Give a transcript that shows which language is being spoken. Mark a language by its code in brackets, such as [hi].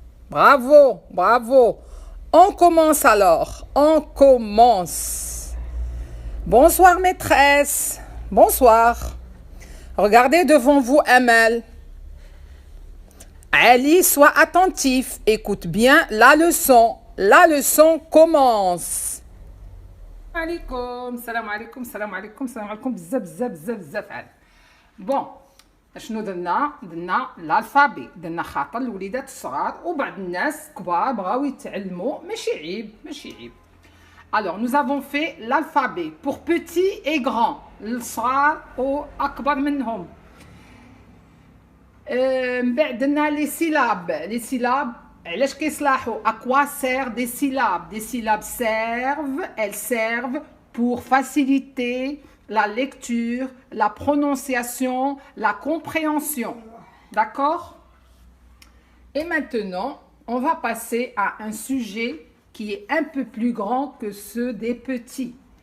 [fr] Bravo, bravo. On commence alors, on commence. Bonsoir maîtresse, bonsoir. Regardez devant vous Amal. Ali, sois attentif, écoute bien la leçon. La leçon commence. [ar] السلام عليكم بزاف بزاف بزاف بزاف عاد بون شنو درنا الالفابي درنا خاطر الوليدات الصغار وبعض الناس كبار بغاو يتعلموا ماشي عيب [fr] alors nous avons fait l'alphabet pour petits et grands [ar] الصغار واكبر منهم من بعد درنا [fr] les syllabes [ar] علاش كيصلاحوا [fr] à quoi servent des syllabes elles servent pour faciliter la lecture, la prononciation, la compréhension. D'accord? Et maintenant, on va passer à un sujet qui est un peu plus grand que ceux des petits.